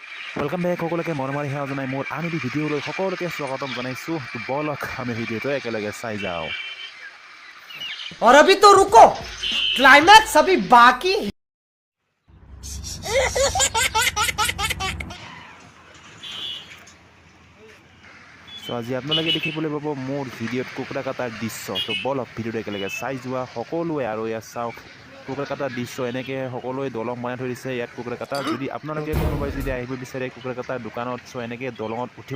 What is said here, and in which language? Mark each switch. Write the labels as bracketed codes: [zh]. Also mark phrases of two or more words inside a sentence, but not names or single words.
[en] welcome back [as] সকলোকে মৰমৰ সেৱা জনাই মোৰ আন এটি ভিডিঅ'লৈ সকলোকে স্বাগতম জনাইছোঁ তো বলক আমি ভিডিঅ'টো একেলগে চাই যাওঁ [hi] और अभी तो रुको क्लाइमैक्स अभी बाकी है। [as] সো আজি আপোনালোকে দেখিবলৈ পাব মোৰ ভিডিঅ'ত কুকুৰা কাটাৰ দৃশ্য তো বলক ভিডিঅ'টো একেলগে চাই যোৱা সকলোৱে আৰু ইয়াত চাওক কুকুৰা কাটাৰ দৃশ্য এনেকৈ সকলোৱে দলং বনাই থৈ দিছে ইয়াত কুকুৰা কাটা যদি আপোনালোকে কোনোবাই যদি আহিব বিচাৰে কুকুৰা কাটাৰ দোকানত চ' এনেকৈ দলঙত উঠিব